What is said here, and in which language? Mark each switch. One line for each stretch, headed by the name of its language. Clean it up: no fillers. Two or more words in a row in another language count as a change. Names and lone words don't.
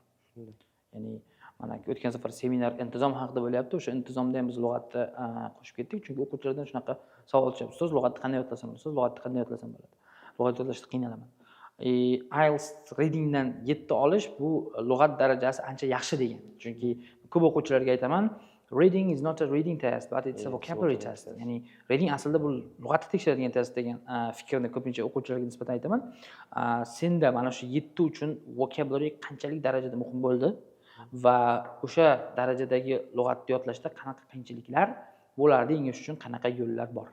Uzbek: Ya'ni mana o'tgan safar seminar intizom haqida bo'lyapti. O'sha intizomda ham biz lug'atni qo'shib ketdik, chunki o'quvchilardan shunaqa savol tushadi. Ustoz, lug'atni qanday yodlasam bo'ladi? Ustoz, lug'atni qanday yodlasam bo'ladi? Lug'at yodlashda qiynalaman. IELTS readingdan 7 olish bu lug'at darajasi ancha yaxshi degan. Chunki ko'p o'quvchilarga aytaman,
English: reading is not a reading test, but it's a vocabulary test.
Uzbek: Ya'ni reading aslida bu lug'atni tekshiradigan test degan fikrni ko'pincha o'quvchilarga nisbatan aytaman. Senda mana shu 7 uchun vocabulary qanchalik darajada muhim bo'ldi va o'sha darajadagi lug'atni yodlashda qanaqa qiyinchiliklar bo'lardi, yengish uchun qanaqa yo'llar bor?